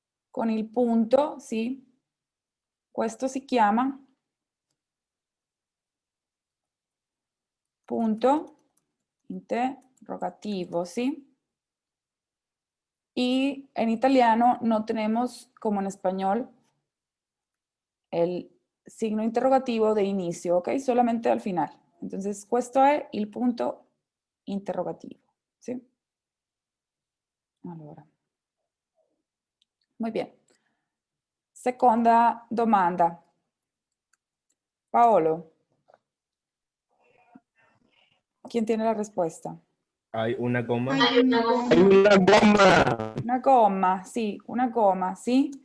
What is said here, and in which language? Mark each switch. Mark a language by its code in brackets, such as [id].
[it] Con il punto, ¿sí? Questo si chiama punto interrogativo, ¿sí? [es] Y en italiano no tenemos, como en español, el signo interrogativo de inicio, ¿ok? Solamente al final. [it] Entonces, questo è il punto interrogativo, ¿sí? Allora. [es] Muy bien. [it] Seconda domanda. [es] Paolo, ¿quién tiene la respuesta? Hay una goma. Hay una goma. Hay una goma. [it] Una gomma, sì, una gomma, sì?